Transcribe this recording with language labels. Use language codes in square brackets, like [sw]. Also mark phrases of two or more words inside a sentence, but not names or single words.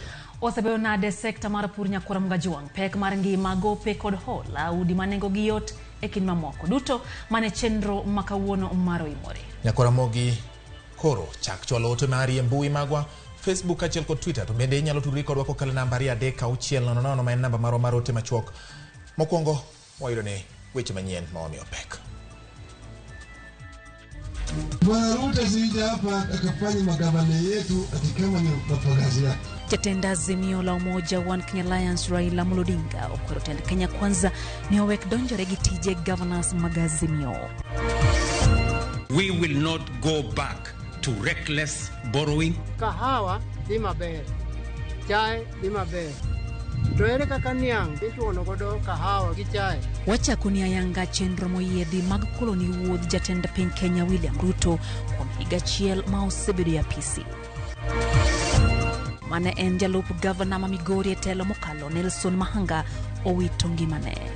[luo] Osebedo nade sekta mar pur nyakoro mgajwang' pek mar ngima gope kod hola udi manengo gi yot e kin mamoko duto mane chenro makawuono mar OIMORE. Nyakoro RAMOGI koro chak chwalo ote mari e mbui magwa Facebook achiel kod Twitter to bende inyalo tudri kodwa kokalo namba 360 ma en namba marwa mar ote machuok. Mokwongo wayudo ne weche manyien ma wamiyo pek. [sw] Bwana Ruto sija hapa akafanya magavana yetu ati kama ni mapagazi yake. [luo] Jatenda Azimio la Umoja One Kenya Alliance Raila Odinga okwero tend Kenya Kwanza ni owek donjore gi tije governors mag Azimio. [en] We will not go back to reckless borrowing. [luo] Kahawa di maber, chai di maber. To ere kaka niang' ituono godo kahawa gi chai. Wacha kunia yanga chenro moyiedhi mag koloni wuodh jatend piny Kenya William Ruto kuom higa achiel ma osebedo e apisi. Mane en jalup gavana ma Migori e telo mokalo Nelson Mahanga owito ngimane.